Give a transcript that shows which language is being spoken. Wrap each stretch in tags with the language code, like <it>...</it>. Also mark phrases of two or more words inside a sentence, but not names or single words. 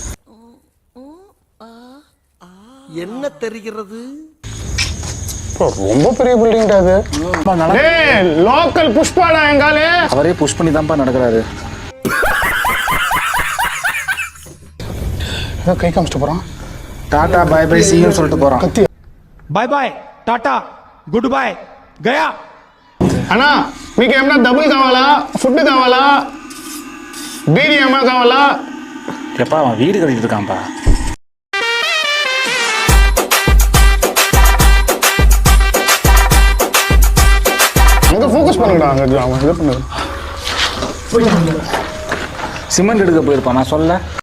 <ta>என்ன தெரிகிறது? ரொம்ப பெரிய பில்டிங் அது. லோக்கல் புஷ்பாடா எங்காலே. அவரே புஷ் பண்ணி தான்ப்பா நடக்கிறாரு. கை காமிச்சிட்டு போறான். டாடா</ta> <en>bye bye see you</en> <ta>சொல்லிட்டு போறான். கத்தி</ta> <en>bye bye tata good bye గయా.</en> <te>అన్నా మీకు ఏమన్నా డబ్బులు కావాలా, ఫుడ్ కావాలా, బీడీ ఏమన్నా కావాలా?</te> <ta>எப்பா அவன் வீடு கட்டிட்டு இருக்கான்ப்பா. அங்க ஃபோக்கஸ் பண்ணுடா. அங்க அவன் இது பண்ணு. சிமெண்ட் எடுக்க போயிருப்பான். நான் சொல்ல</ta>